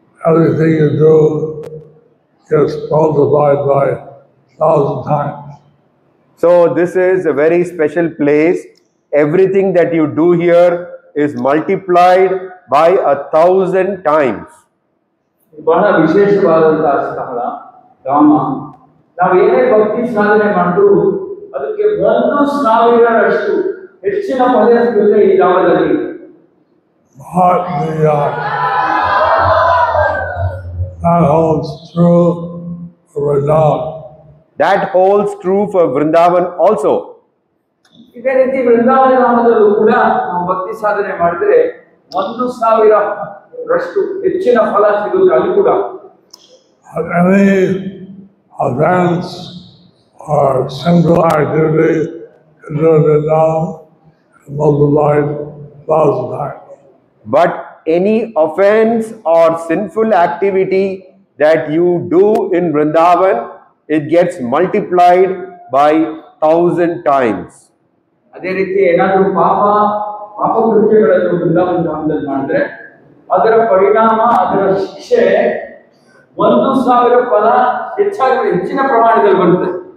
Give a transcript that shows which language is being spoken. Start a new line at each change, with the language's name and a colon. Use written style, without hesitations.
English: Everything you do gets multiplied by 1,000 times. So this is a very special place. Everything that you do here is multiplied by 1,000 times.
Kannada: ಬಹಳ ವಿಶೇಷವಾದಂತಹ ಸ್ಥಳ ಧಾಮ. ನಾವೇನೇ ಭಕ್ತಿ ಸಾಧನೆ ಮಾಡಿದ್ರು ಅದಕ್ಕೆ 1,000ರಷ್ಟು ಹೆಚ್ಚಿನ ಫಲ ಸಿಗುತ್ತೆ ಈ ಧಾಮದಲ್ಲಿ.
English: But that holds true for Vrindavan. That holds true for Vrindavan also.
Kannada: ಇದೇ ರೀತಿ ವೃಂದಾವನ ಧಾಮದಲ್ಲೂ ಕೂಡ ನಾವು ಭಕ್ತಿ ಸಾಧನೆ ಮಾಡಿದ್ರೆ 1,000ರಷ್ಟು ಹೆಚ್ಚಿನ ಫಲ ಸಿಗುತ್ತೆ ಅಲ್ಲಿ ಕೂಡ.
English: Any events or sinful activity can do it now and multiplied 1,000 times. But any offense or sinful activity that you do in Vrindavan, it gets multiplied by 1,000 times.
Kannada: ಅದೇ ರೀತಿ ಏನಾದರೂ ಪಾಪ ಕೃತ್ಯಗಳನ್ನು ವೃಂದಾವನ ಧಾಮದಲ್ಲಿ ಮಾಡಿದ್ರೆ ಅದರ ಪರಿಣಾಮ ಅದರ ಶಿಕ್ಷೆ 1,000 ಫಲ ಹೆಚ್ಚಿನ ಪ್ರಮಾಣದಲ್ಲಿ ಬರುತ್ತೆ.